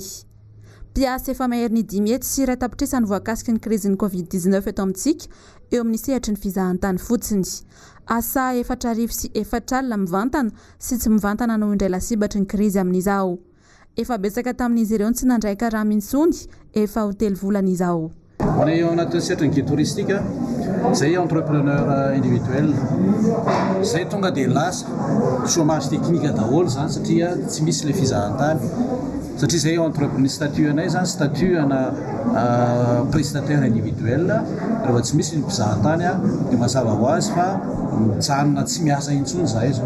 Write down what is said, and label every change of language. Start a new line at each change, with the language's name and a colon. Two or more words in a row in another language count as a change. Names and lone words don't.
Malagasy: Mpiasa efa maherin'ny 10 hetsy sy iray tapitrisany voakasiky ny krizin'ny Covid-19 eto amintsika eo amin'ny sehatry ny fizahantany fotsiny. Asa 4 sy 4 alina mivantana sy tsy mivantana no indray lasibatry ny krizy amin'izao. Efa betsaka tamin'izy ireo tsy nandray karama intsony efa ho 3 volana izao.
French: On est en attention guide touristique, c'est entrepreneur individuel.
Malagasy: C'est tonga de lasa
French: chômage technique
Malagasy: daholo zany satria tsy misy le fizahantany. Satria zay
French: entrepreneur statut
Malagasy: anay zany statut ana
French: prestataire individuel
Malagasy: rehefa tsy misy ny mpizahantany dia mazava ho azy fa mijanona tsy miasa intsony zahay zao.